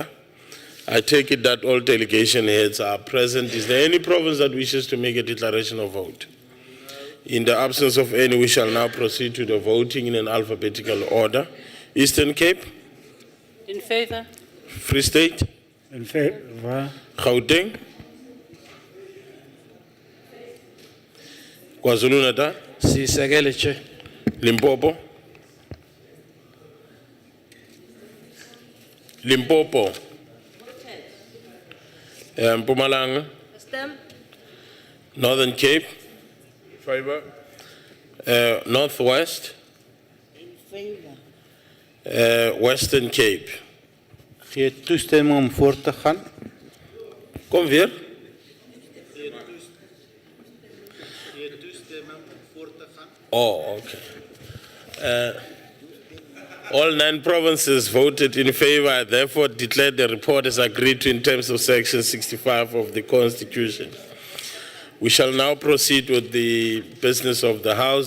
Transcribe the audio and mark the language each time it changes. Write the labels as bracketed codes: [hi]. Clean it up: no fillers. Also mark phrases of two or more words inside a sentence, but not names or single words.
[en] I take it that all delegation heads are present. Is there any province that wishes to make a declaration of vote? In the absence of any, we shall now proceed to the voting in an alphabetical order. Eastern Cape? In favor. Free State? In favor. Gauteng? KwaZulu-Natal? [zu] Sisekele, Chair. [en] Limpopo? Limpopo? Mpumalanga? Northern Cape? In favor? Northwest? In favor. Western Cape? [af] Gee toestemming om voort te gaan. Kom weer. Gee toestemming om voort te gaan. [en] Oh, okay. All 9 provinces voted in favor. I therefore declare the report as agreed to in terms of section 65 of the Constitution. We shall now proceed with the business of the House.